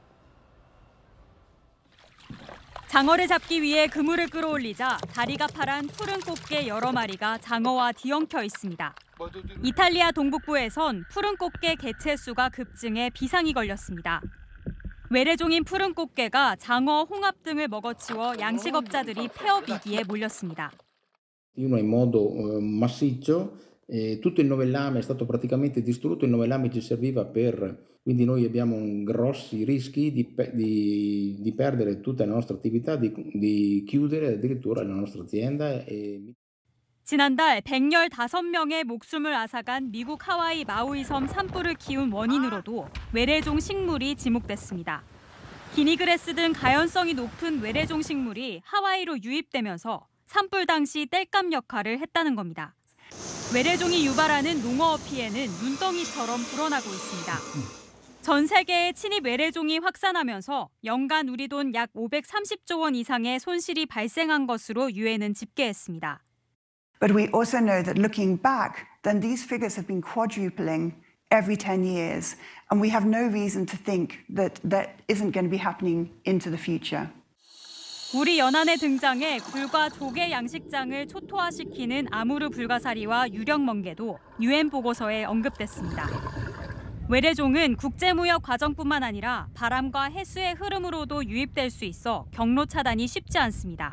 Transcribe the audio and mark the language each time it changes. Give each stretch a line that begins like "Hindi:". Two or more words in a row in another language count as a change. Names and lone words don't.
Korean: 장어를 잡기 위해 그물을 끌어올리자 다리가 파란 푸른 꽃게 여러 마리가 장어와 뒤엉켜 있습니다. 이탈리아 동북부에선 푸른 꽃게 개체 수가 급증해 비상이 걸렸습니다. 외래종인 푸른 꽃게가 장어, 홍합 등을 먹어치워 양식업자들이 폐업 위기에 몰렸습니다.
Italian: In modo massiccio, tutto il novellame è stato praticamente distrutto, il novellame ci serviva quindi noi abbiamo grossi rischi di perdere tutta la nostra attività, di chiudere addirittura la nostra azienda.
Korean: 지난달 115명의 목숨을 앗아간 미국 하와이 마우이 섬 산불을 키운 원인으로도 외래종 식물이 지목됐습니다. 기니그래스 등 가연성이 높은 외래종 식물이 하와이로 유입되면서 산불 당시 땔감 역할을 했다는 겁니다. 외래종이 유발하는 농어업 피해는 눈덩이처럼 불어나고 있습니다. 전 세계에 침입 외래종이 확산하면서 연간 우리 돈 약 530조 원 이상의 손실이 발생한 것으로 유엔은 집계했습니다.
English: But we also know that looking back, then these figures have been quadrupling every 10 years, and we have no reason to think that that isn't going to be happening into the future.
Korean: 우리 연안에 등장해 굴과 조개 양식장을 초토화시키는 아무르 불가사리와 유령멍게도 유엔 보고서에 언급됐습니다. 외래종은 국제무역 과정뿐만 아니라 바람과 해수의 흐름으로도 유입될 수 있어 경로 차단이 쉽지 않습니다.